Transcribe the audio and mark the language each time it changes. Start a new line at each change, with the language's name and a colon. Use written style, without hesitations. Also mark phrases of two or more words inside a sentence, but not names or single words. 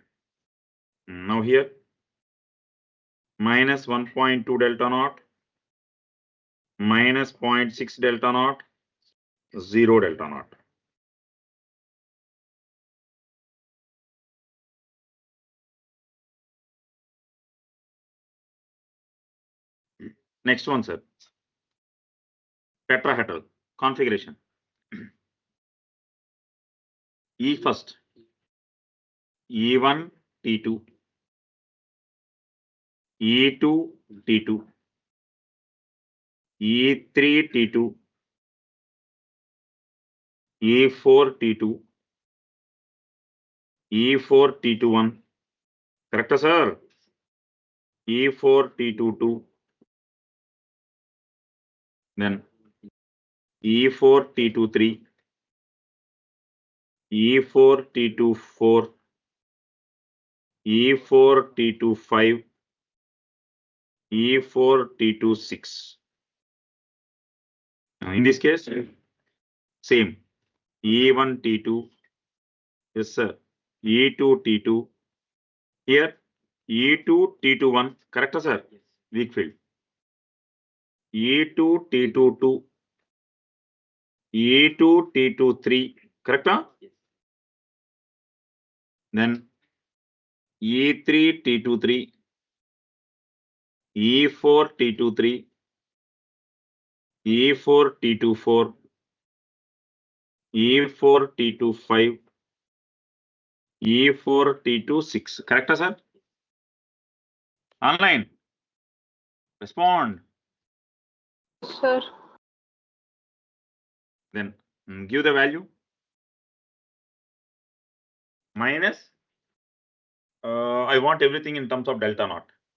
English: Now here minus 1.2 delta naught, minus 0.6 delta naught, 0 delta naught. Next one, sir. Tetrahedral configuration. E first, E1, T2, E2, T2, E3, T2, E4, T2, E4, T21. Correct, sir? E4, T22. Then E4, T23, E4, T24, E4, T25, E4, T26. In this case, same. E1, T2. Yes, sir. E2, T2. Here, E2, T21. Correct, sir? Weak field. E2, T22. E2, T23. Correct? Then E3, T23. E4, T23. E4, T24. E4, T25. E4, T26. Correct, sir? Online. Respond. Sir. Then give the value. Minus. I want everything in terms of delta naught.